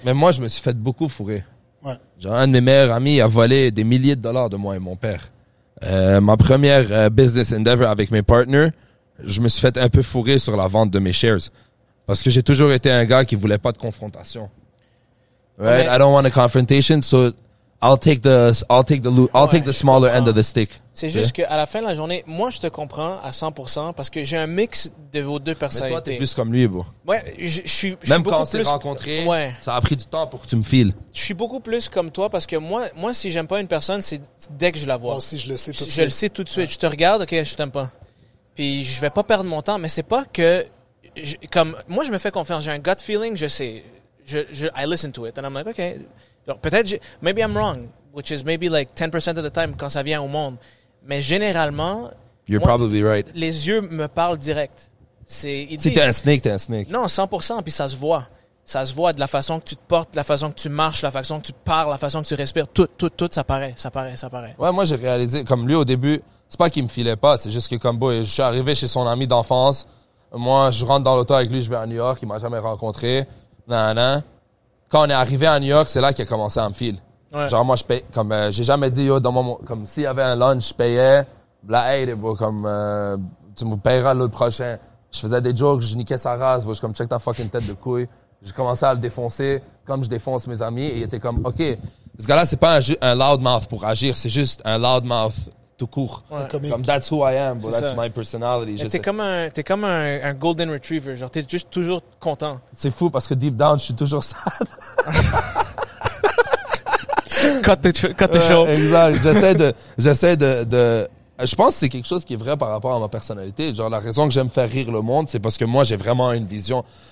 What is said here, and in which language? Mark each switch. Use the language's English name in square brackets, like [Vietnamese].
[French] Mais moi, je me suis fait beaucoup fourrer. Ouais. Genre, un de mes meilleurs amis a volé des milliers de dollars de moi et mon père. Ma première business endeavor avec mes partners, je me suis fait un peu fourrer sur la vente de mes shares. Parce que j'ai toujours été un gars qui voulait pas de confrontation. [English] Right? I don't want a confrontation, so I'll take the smaller end of the stick. [French] C'est juste qu'à la fin de la journée, moi, je te comprends à 100% parce que j'ai un mix de vos deux personnalités. Mais toi, t'es plus comme lui, bro. Ouais, je suis même beaucoup quand on s'est plus... rencontrés, ouais. Ça a pris du temps pour que tu me files. Je suis beaucoup plus comme toi parce que moi, si j'aime pas une personne, c'est dès que je la vois. Moi aussi, je le sais tout de suite. Je le sais tout de suite. Je te regarde, ok, je t'aime pas. Puis je vais pas perdre mon temps, mais c'est pas que... comme moi, je me fais confiance. J'ai un gut feeling, je sais... [English] I listen to it and I'm like, okay, peut-être, maybe I'm wrong, which is maybe like 10% of the time quand ça vient au monde. [French] Mais généralement, [English] You're probably right. [French] Les yeux me parlent direct. Si t'es un snake, t'es un snake. Non, 100%, puis ça se voit. Ça se voit de la façon que tu te portes, de la façon que tu marches, la façon que tu parles, la façon que tu respires. Tout, ça paraît. Ouais, moi, j'ai réalisé, comme lui, au début, c'est pas qu'il me filait pas, c'est juste que comme boy, je suis arrivé chez son ami d'enfance. Moi, je rentre dans l'auto avec lui, je vais à New York, il m'a jamais rencontré. Quand on est arrivé à New York, c'est là qu'il a commencé à me filer. Ouais. Genre, moi, je paye, comme, j'ai jamais dit, yo, comme s'il y avait un lunch, je payais, tu me payeras l'autre prochain. Je faisais des jokes, je niquais sa race, je comme check ta fucking tête de couille. J'ai commencé à le défoncer, comme je défonce mes amis, et il était comme, OK, ce gars-là, c'est pas un loudmouth pour agir, c'est juste un loudmouth tout court. Ouais. [English] Comme that's who I am, that's my personality. [French] T'es comme un golden retriever, genre t'es juste toujours content. C'est fou parce que deep down, je suis toujours sad. Quand t'es chaud. Exact. J'essaie de je pense que c'est quelque chose qui est vrai par rapport à ma personnalité. Genre, la raison que j'aime faire rire le monde, c'est parce que moi, j'ai vraiment une vision.